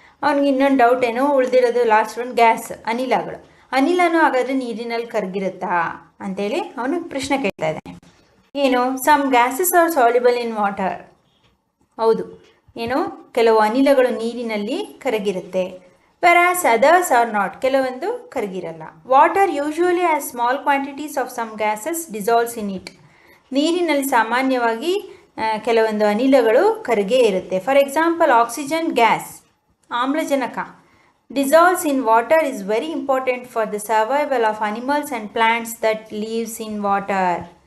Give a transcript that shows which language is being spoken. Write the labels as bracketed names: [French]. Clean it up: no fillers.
[Kannada] ಅವ್ನಿಗೆ ಇನ್ನೊಂದು ಡೌಟ್ ಏನು ಉಳಿದಿರೋದು, ಲಾಸ್ಟ್ ಒಂದು ಗ್ಯಾಸ್, ಅನಿಲಗಳು. ಅನಿಲನೂ ಹಾಗಾದರೆ ನೀರಿನಲ್ಲಿ ಕರಗಿರುತ್ತಾ ಅಂತೇಳಿ ಅವನು ಪ್ರಶ್ನೆ ಕೇಳ್ತಾ ಇದ್ದಾನೆ. ಏನು, [English] Some gases are soluble in water. [Kannada] ಹೌದು, ಏನು ಕೆಲವು ಅನಿಲಗಳು ನೀರಿನಲ್ಲಿ ಕರಗಿರುತ್ತೆ. [English] whereas others are not, [Kannada] ಕೆಲವೊಂದು ಕರಗಿರಲ್ಲ. [English] Water usually as small quantities of some gases dissolves in it. [Kannada] ನೀರಿನಲ್ಲಿ ಸಾಮಾನ್ಯವಾಗಿ ಕೆಲವೊಂದು ಅನಿಲಗಳು ಕರಗೇ ಇರುತ್ತೆ. [English] For example oxygen gas, ಆಮ್ಲಜನಕ, dissolves in water is very important for the survival of animals and plants that lives in water.